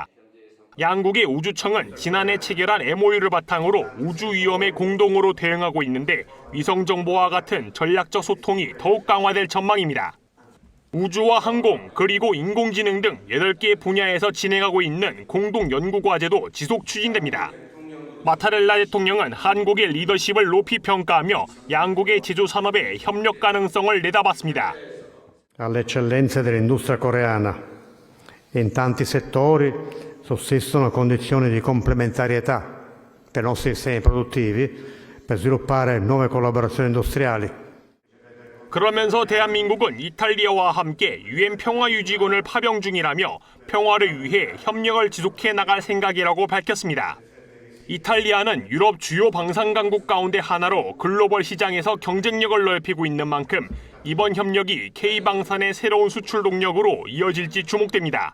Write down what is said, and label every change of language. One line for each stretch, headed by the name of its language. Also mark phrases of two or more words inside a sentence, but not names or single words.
Korean: 양국의 우주청은 지난해 체결한 MOU를 바탕으로 우주 위험에 공동으로 대응하고 있는데 위성 정보와 같은 전략적 소통이 더욱 강화될 전망입니다. 우주와 항공 그리고 인공지능 등 8개 분야에서 진행하고 있는 공동 연구 과제도 지속 추진됩니다. 마타렐라 대통령은 한국의 리더십을 높이 평가하며 양국의 제조 산업의 협력 가능성을 내다봤습니다.
Italian: All'eccellenza dell'industria coreana in tanti settori sussistono condizioni di complementarietà per i nostri sistemi produttivi per sviluppare nuove collaborazioni industriali.
Korean: 그러면서 대한민국은 이탈리아와 함께 유엔 평화유지군을 파병 중이라며 평화를 위해 협력을 지속해 나갈 생각이라고 밝혔습니다. 이탈리아는 유럽 주요 방산 강국 가운데 하나로 글로벌 시장에서 경쟁력을 넓히고 있는 만큼 이번 협력이 K방산의 새로운 수출 동력으로 이어질지 주목됩니다.